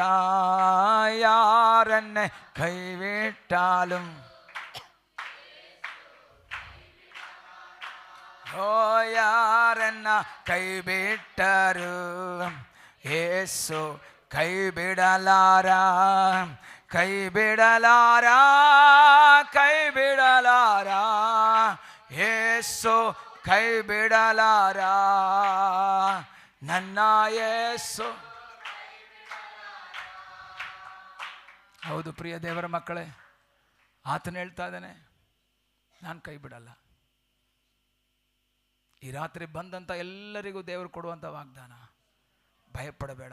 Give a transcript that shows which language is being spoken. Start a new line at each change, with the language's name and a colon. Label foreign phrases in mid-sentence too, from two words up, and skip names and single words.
Tamil: யார் என்னை கைவிட்டாலும், ஓ யார் என்ன கைவிட்டாரு, ஏசு கைவிடலாரா, கைவிடலாரா, கைவிடலாரா, ஏசு கைவிಡಲಾರಾ.
Kannada: ನನ್ನ ಯೇಸು. ಹೌದು ಪ್ರಿಯ ದೇವರ ಮಕ್ಕಳೇ, ಆತನು ಹೇಳ್ತಾ ಇದ್ದಾನೆ, ನಾನು ಕೈ ಬಿಡಲ್ಲ. ಈ ರಾತ್ರಿ ಬಂದಂಥ ಎಲ್ಲರಿಗೂ ದೇವರು ಕೊಡುವಂಥ ವಾಗ್ದಾನ, ಭಯಪಡಬೇಡ.